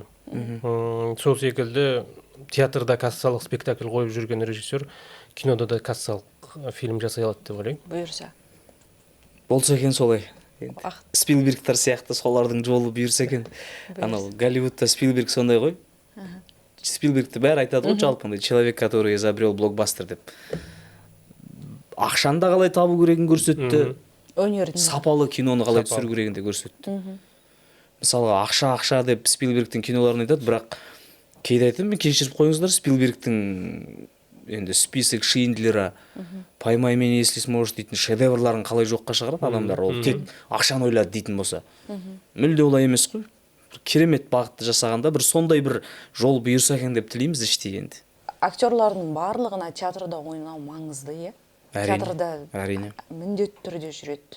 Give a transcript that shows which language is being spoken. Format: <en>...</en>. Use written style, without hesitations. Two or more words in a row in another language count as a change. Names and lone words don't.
<kk>Сол секілді театрда кассалық спектакль қойып жүрген режиссер кинода да кассалық фильм жасай алады деп ойлаймын. Бұйырса. Болса екен солай. Спилбергтер сияқты солардың жолы бұйырса екен. Анау Голливудта Спилберг сондай ғой. Спилбергті бәрі айтады ғой жалпы,</kk> <ru>человек, который изобрел блокбастер деп.</ru> <kk>Ақшаны да қалай табу керегін көрсетті. Сапалы киноны қалай түсіру керегін де көрсетті. Мысалға ақша деп Спилбергтің киноларын айтады, бірақ кейде айтамын, кешіріп қойыңыздар, Спилбергтің енді список Шиндлера, «Поймай меня, если сможешь» дейтін шедеврларын қалай жоққа шығарады адамдар, ол тек ақшаны ойлады дейтін болса. Мүлде олай емес қой. Керемет бағытты жасағанда бір сондай бір жол бұйырса екен деп тілейміз іштей енді. Актерлардың барлығына театрда ойнау маңызды, театрда міндетті түрде жүреді.</kk>